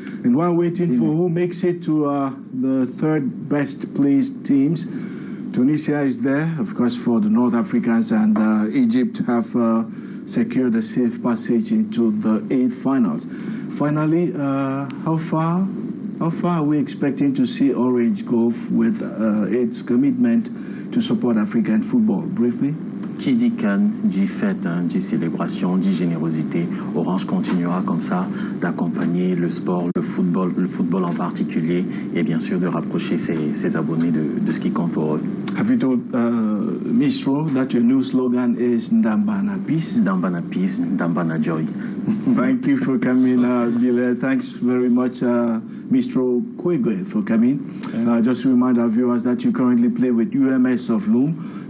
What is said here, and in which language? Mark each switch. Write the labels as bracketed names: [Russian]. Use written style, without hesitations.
[English] And while waiting for who makes it to the third best placed teams, Tunisia is there, of course, for the North Africans, and Egypt have secured a safe passage into the 8th finals. Finally, how far are we expecting to see Orange go with its commitment to support African football? Briefly. [French] Qui dit Cannes, dit fête, dit célébration, dit générosité. Orange continuera comme ça d'accompagner le sport, le football en particulier, et bien sûr de rapprocher ses abonnés de ce qui compte pour eux. [English] Have you told Mistro that your new slogan is Ndambana Peace? Ndambana Peace, Ndambana Joy. Thank you for coming, Bilal. Thanks very much, Mistro Kwegwe, for coming. Just to remind our viewers that you currently play with UMS of Loom.